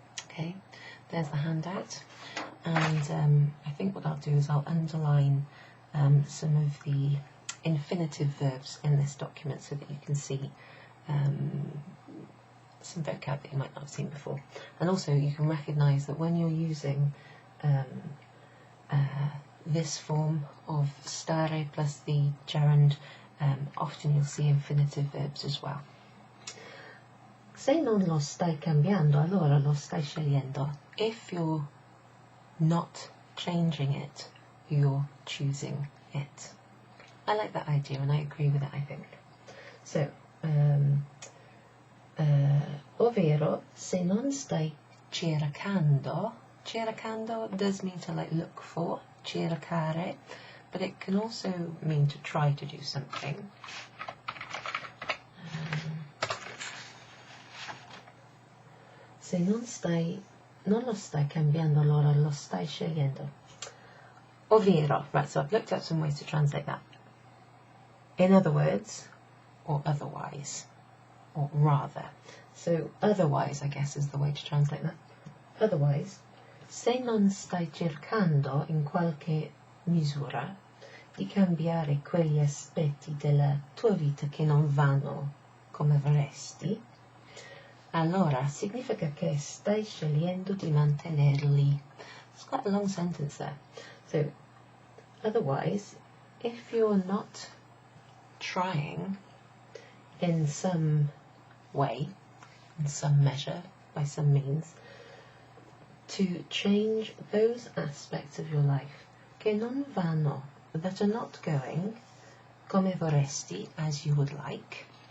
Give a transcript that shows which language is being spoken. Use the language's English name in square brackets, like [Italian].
[English] Okay, there's the handout. And I think what I'll do is I'll underline some of the infinitive verbs in this document so that you can see some vocab that you might not have seen before. And also you can recognise that when you're using this form of stare plus the gerund, often you'll see infinitive verbs as well. [Italian] Se non lo stai cambiando, allora lo stai scegliendo. [English] If you're not changing it, you're choosing it. I like that idea and I agree with it, I think. So, [Italian] ovvero, se non stai cercando [English] does mean to like look for, cercare, but it can also mean to try to do something. [Italian] Se non lo stai cambiando, allora lo stai scegliendo. [English] Ovvero, right, so I've looked up some ways to translate that. In other words, or otherwise, or rather. So otherwise, I guess, is the way to translate that. [Italian] Otherwise, se non stai cercando in qualche misura di cambiare quegli aspetti della tua vita che non vanno come vorresti, allora significa che stai scegliendo di mantenerli. [English] It's quite a long sentence there. So, otherwise, if you're not trying in some way, in some measure, by some means, to change those aspects of your life [Italian] che non vanno, [English] that are not going [Italian] come vorresti, [English] as you would like,